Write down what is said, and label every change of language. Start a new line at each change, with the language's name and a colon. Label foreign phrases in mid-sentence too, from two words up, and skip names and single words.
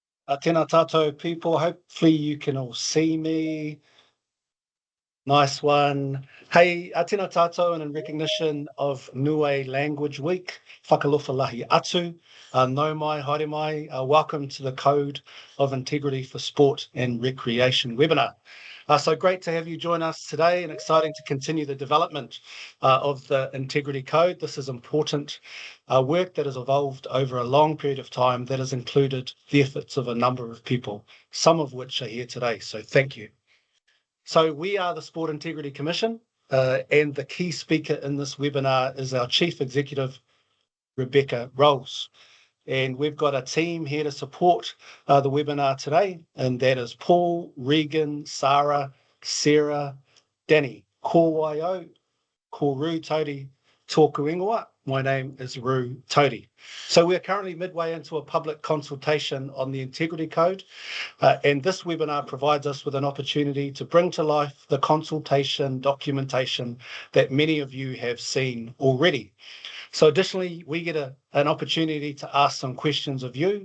Māori: Tēnā tātou
English: people, hopefully you can all see me. Nice one.
Māori: Hey, tēnā tātou,
English: and in recognition of Niue Language Week,
Niuean: whakalofa lahi atu,
Māori: nau mai, haere mai,
English: welcome to the Code of Integrity for Sport and Recreation webinar. So great to have you join us today, and exciting to continue the development of the Integrity Code. This is important work that has evolved over a long period of time that has included the efforts of a number of people, some of which are here today, so thank you. So we are the Sport Integrity Commission, and the key speaker in this webinar is our Chief Executive, Rebecca Rolls. And we've got a team here to support the webinar today, and that is Paul, Regan, Sarah, Sarah, Danny,
Māori: ko waio, ko Ru Todi, tōku ingoa.
English: My name is Ru Todi. So we're currently midway into a public consultation on the Integrity Code, and this webinar provides us with an opportunity to bring to life the consultation documentation that many of you have seen already. So additionally, we get an opportunity to ask some questions of you.